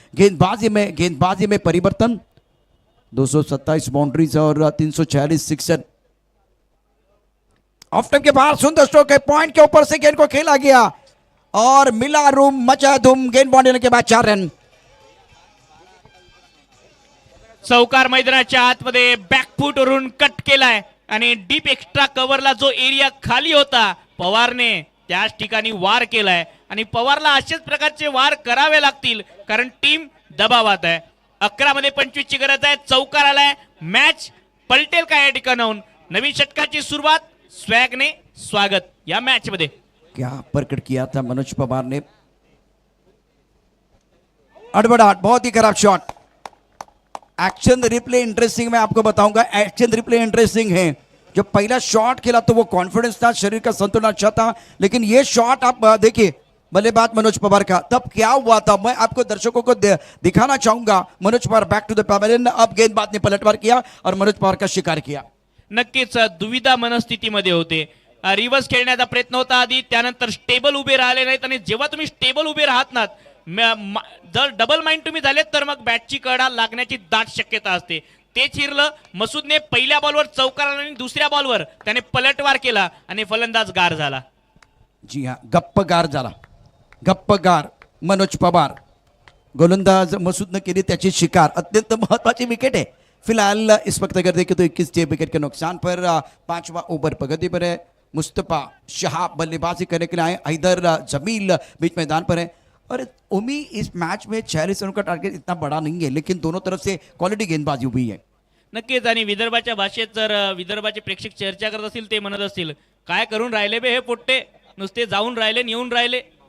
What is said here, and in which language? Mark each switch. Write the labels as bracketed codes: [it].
[hi] गेंदबाजी में परिवर्तन, 227 बाउंड्रीज और 346 सिक्सर। ऑफ टाइम के बाद सुंदर स्ट्रोक है, पॉइंट के ऊपर से गेंद को खेला गया और मिला रूम, मचा धूम। गेंद बाउंड होने के बाद 4 रन। [mr] चौकार मैदानाच्या आतमध्ये बॅकफूट वरून कट केलाय आणि डीप एक्स्ट्रा कव्हरला जो एरिया खाली होता पवारने त्याच ठिकाणी वार केलाय आणि पवारला अशाच प्रकारचे वार करावे लागतील कारण टीम दबावात आहे. 11 मध्ये 25 ची गरज आहे. चौकार आलाय. मॅच पलटेल का या ठिकाणाहून. नवीन षटकाची सुरुवात. स्वॅगने स्वागत या मॅच मध्ये. [hi] क्या प्रकट किया था मनोज पवार ने. अड़बड़ाहट, बहुत ही खराब शॉट. एक्शन रिप्ले इंटरेस्टिंग मैं आपको बताऊंगा. एक्शन रिप्ले इंटरेस्टिंग है. जब पहला शॉट खेला तो वो कॉन्फिडेंस था, शरीर का संतुलन अच्छा था, लेकिन ये शॉट आप देखिए बल्लेबाज मनोज पवार का तब क्या हुआ था मैं आपको दर्शकों को दिखाना चाहूंगा. Manoj Pawar back to the pavilion. अब गेंदबाज ने पलटवार किया और मनोज पवार का शिकार किया. [mr] नक्कीच दुविधा मनस्थितीमध्ये होते. रिव्हर्स खेळण्याचा प्रयत्न होता आधी, त्यानंतर स्टेबल उभे राहिले नाहीत आणि जेव्हा तुम्ही स्टेबल उभे राहत नात, जर डबल माइंड तुम्ही झालेत तर मग बॅटची कडा लागण्याची दाट शक्यता असते. ते चिरलं. मसूदने पहिल्या बॉलवर चौकार आणि दुसऱ्या बॉलवर त्याने पलटवार केला आणि फलंदाज गार झाला. [hi] जी हाँ, [mr] गप्पगार झाला. गप्पगार मनोज पवार. गोलंदाज मसूदने केली त्याची शिकार. [hi] अत्यंत महत्वाची विकेट है फिलहाल इस वक्त. अगर देखें तो 21 विकेट के नुकसान पर 5वां ओवर प्रगति पर है. मुस्तफा शाह बल्लेबाजी करने के लिए आए. हैदर जमील बीच मैदान पर है. और ओमी इस मैच में 46 रनों का टारगेट इतना बड़ा नहीं है, लेकिन दोनों तरफ से क्वालिटी गेंदबाजी हुई है. [mr] नक्कीच. आणि विदर्भाच्या भाषेत जर विदर्भाचे प्रेक्षक चर्चा करत असतील ते म्हणत असतील काय करून राहिले बे हे पोट्टे, नुसते जाऊन राहिले येऊन राहिले.